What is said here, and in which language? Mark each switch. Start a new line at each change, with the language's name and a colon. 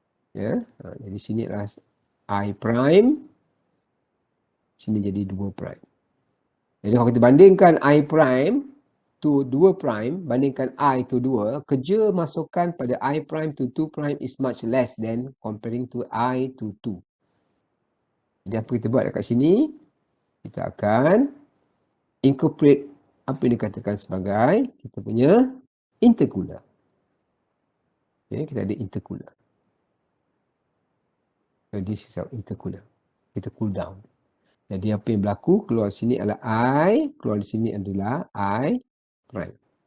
Malay: Jadi sini adalah I prime, sini jadi 2 prime. Jadi kalau kita bandingkan I prime to 2 prime, bandingkan I to 2, kerja masukan pada I prime to 2 prime
English: is much less than comparing to I to 2.
Malay: Jadi apa kita buat dekat sini? Kita akan incorporate apa yang dikatakan sebagai kita punya intercooler. Kita ada intercooler.
English: So this is our intercooler.
Malay: Kita cool down. Jadi apa yang berlaku, keluar sini adalah I, keluar di sini adalah I prime.